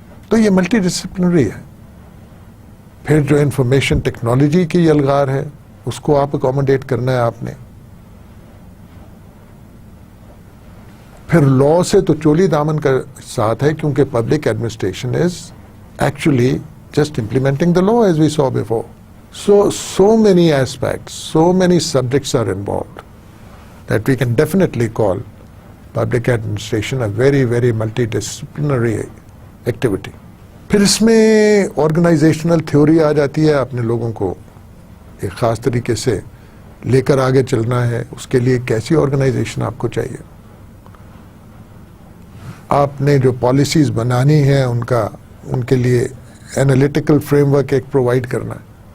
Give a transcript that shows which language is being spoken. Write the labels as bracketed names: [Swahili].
[Hindi] तो ये multi disciplinary है. फिर जो इंफॉर्मेशन टेक्नोलॉजी की अलगार है उसको आप अकोमोडेट करना है आपने. फिर लॉ से तो चोली दामन का साथ है क्योंकि [English] Public administration is actually just implementing the law as we saw before. So many aspects, so many subjects are involved that we can definitely call public administration a very, very multidisciplinary activity. [Hindi] फिर इसमें organisational theory आ जाती है. अपने लोगों को एक ख़ास तरीके से लेकर आगे चलना है, उसके लिए कैसी ऑर्गेनाइजेशन आपको चाहिए. आपने जो पॉलिसीज़ बनानी है उनके लिए एनालिटिकल फ्रेमवर्क एक प्रोवाइड करना है.